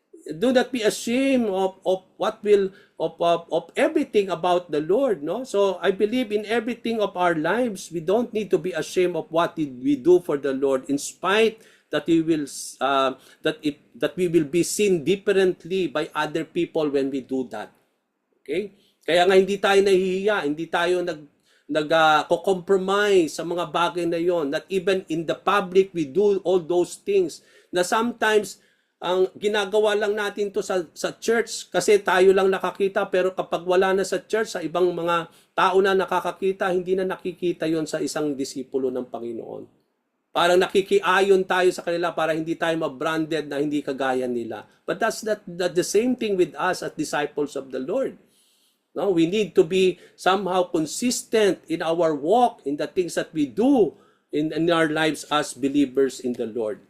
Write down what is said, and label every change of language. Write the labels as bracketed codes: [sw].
[en] Do not be ashamed of what will of everything about the Lord. No, so I believe in everything of our lives, we don't need to be ashamed of what we do for the Lord, in spite that we will that we will be seen differently by other people when we do that. Okay? [tl] Kaya nga hindi tayo nahihiya, hindi tayo nag-compromise sa mga bagay na yon. [en] That even in the public we do all those things [tl] na sometimes ang ginagawa lang natin to sa church kasi tayo lang nakakita, pero kapag wala na sa church, sa ibang mga tao na nakakakita, hindi na nakikita yon sa isang disipulo ng Panginoon. Parang nakikiayon tayo sa kanila para hindi tayo ma-branded na hindi kagaya nila. [en] But that's not the same thing with us as disciples of the Lord. No, we need to be somehow consistent in our walk, in the things that we do in our lives as believers in the Lord.